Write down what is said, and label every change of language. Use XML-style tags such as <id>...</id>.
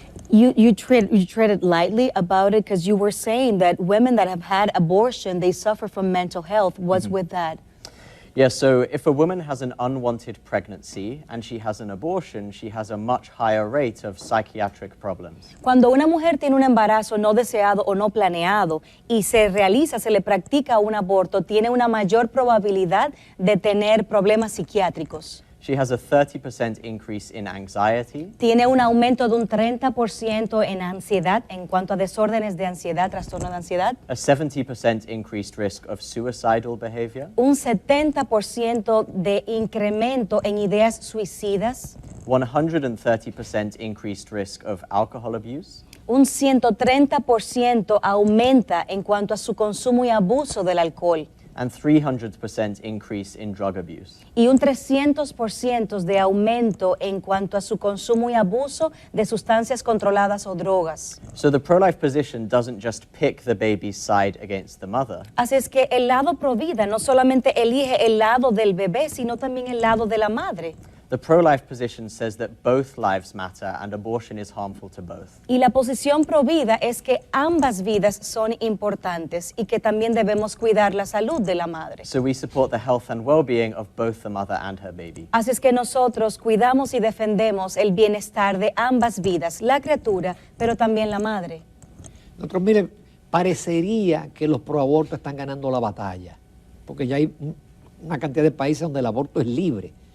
<en>You treaded lightly about it because you were saying that women that have had abortion, they suffer from mental health. What's with that? Yeah, so if a woman has an unwanted pregnancy and she has an abortion, she has a much higher rate of psychiatric problems.</en> <es>Cuando una mujer tiene un embarazo no deseado o no planeado y se realiza, se le practica un aborto, tiene una mayor probabilidad de tener problemas psiquiátricos.</es> <en>She has a 30% increase in anxiety,</en> <es>Tiene un aumento de un 30% en ansiedad en cuanto a desórdenes de ansiedad, trastorno de ansiedad.</es> <en>a 70% increased risk of suicidal behavior,</en> <es>Un 70% de incremento en ideas suicidas.</es> <en>130% increased risk of alcohol abuse,</en> <es>Un 130% aumenta en cuanto a su consumo y abuso del alcohol.</es> <en>and 300% increase in drug abuse.</en> <es>Y un 300% de aumento en cuanto a su consumo y abuso de sustancias controladas o drogas.</es> <en>So the pro-life position doesn't just pick the baby's side against the mother.</en> <es>Así es que el lado pro-vida no solamente elige el lado del bebé, sino también el lado de la madre.</es> <en>The pro-life position says that both lives matter and abortion is harmful to both.</en> <es>Y la posición pro-vida es que ambas vidas son importantes y que también debemos cuidar la salud de la madre.</es> <en>So we support the health and well-being of both the mother and her baby.</en> <es>Así es que nosotros cuidamos y defendemos el bienestar de ambas vidas, la criatura, pero también la madre. Doctor, mire, parecería que los proabortos están ganando la batalla, porque ya hay una cantidad de países donde el aborto es libre.</es>